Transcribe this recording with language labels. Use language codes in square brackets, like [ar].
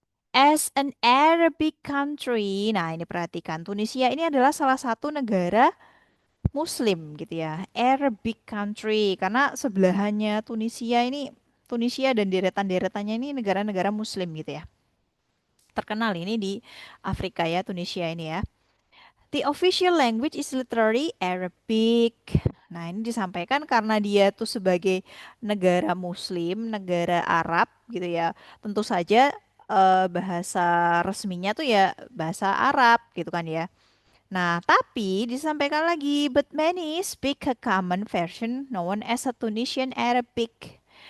[en] As an Arabic country, [id] nah ini perhatikan, Tunisia ini adalah salah satu negara Muslim gitu ya, [en] Arabic country, [id] karena sebelahannya Tunisia ini, Tunisia dan deretan-deretannya ini negara-negara Muslim gitu ya. Terkenal ini di Afrika ya, Tunisia ini ya. [en] The official language is literally Arabic. [id] Nah, ini disampaikan karena dia tuh sebagai negara Muslim, negara Arab gitu ya. Tentu saja bahasa resminya tuh ya bahasa Arab gitu kan ya. Nah, tapi disampaikan lagi, [en] but many speak a common version known as a Tunisian Arabic.